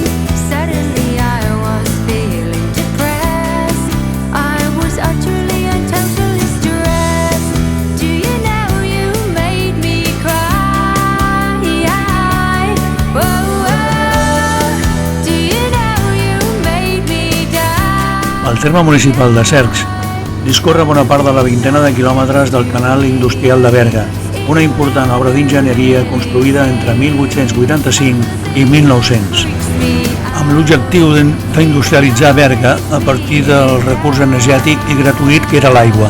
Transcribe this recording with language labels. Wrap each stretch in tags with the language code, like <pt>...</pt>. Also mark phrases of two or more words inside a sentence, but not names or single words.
<en>Suddenly I was feeling depressed. I was utterly and totally stressed. Do you know you made me cry? Whoa, whoa. Do you know you made me die?</en> <ca>El terme municipal de Cercs discorre bona part de la vintena de quilòmetres del canal industrial de Berga, una important obra d'enginyeria construïda entre 1885 i 1900, amb l'objectiu d'industrialitzar Berga a partir del recurs energètic i gratuït que era l'aigua.</ca>